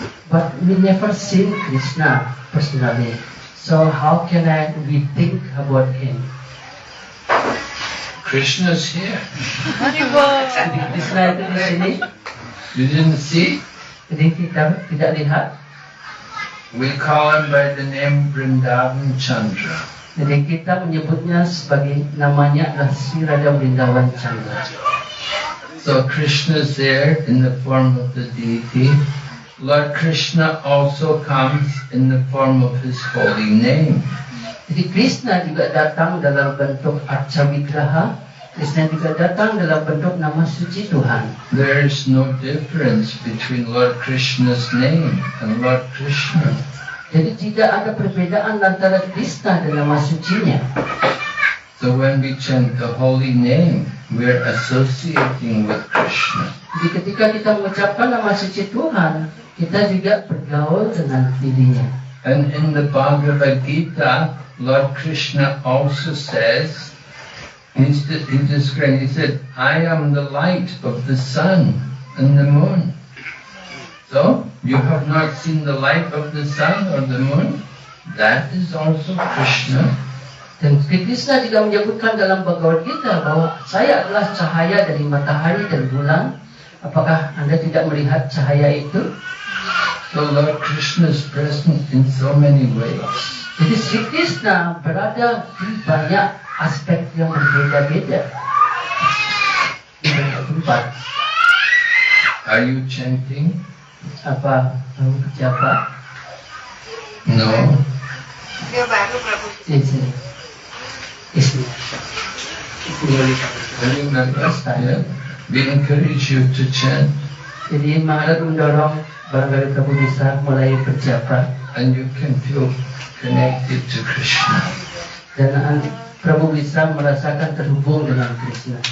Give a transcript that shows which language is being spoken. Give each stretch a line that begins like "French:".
English: But we never seen Krishna personally. So how can we think about him? Krishna's here.
Indonesian: Jadi Krishna itu di sini.
English: You didn't see?
Indonesian: Jadi kita tidak lihat.
English: We call him by the name Vrindavan Chandra.
Indonesian: Jadi kita menyebutnya sebagai namanya adalah Sri Radha Vrindavan Chandra.
English: So Krishna's there in the form of the deity. Lord Krishna also comes in the form of his holy name.
Indonesian: Jadi Krishna juga datang dalam bentuk Arca Vigraha. Krishna juga datang dalam bentuk nama suci Tuhan.
English: There is no difference between Lord Krishna's name and Lord Krishna.
Indonesian: Jadi tidak ada perbedaan antara Krishna dan nama sucinya.
English: So when we chant the holy name, we are associating with Krishna.
Indonesian: Jadi ketika kita mengucapkan nama suci Tuhan, kita juga bergaul dengan dirinya.
English: And in the Bhagavad Gita, Lord Krishna also says, he said, I am the light of the sun and the moon. So, you have not seen the light of the sun or the moon? That is also Krishna.
Indonesian: Dan Krishna juga menyebutkan dalam Bhagavad Gita bahwa saya adalah cahaya dari matahari dan bulan. Apakah Anda tidak melihat cahaya itu?
English: So Lord Krishna is present in so many ways.
Indonesian: Jadi Sri Krishna berada di banyak aspek yang berbeda-beda. Di banyak tempat.
English: Are you chanting?
Indonesian: Apa kamu siapa?
English: No.
Indonesian: Dia baru Prabu. Sini. Ismi.
English: Very nice. Yeah. We encourage you to chant.
Indonesian: Jadi Maharaj mendorong barangkali kamu bisa mulai berjapa
English: and you can feel connected to Krishna.
Indonesian: dan kamu bisa merasakan terhubung dengan Krishna.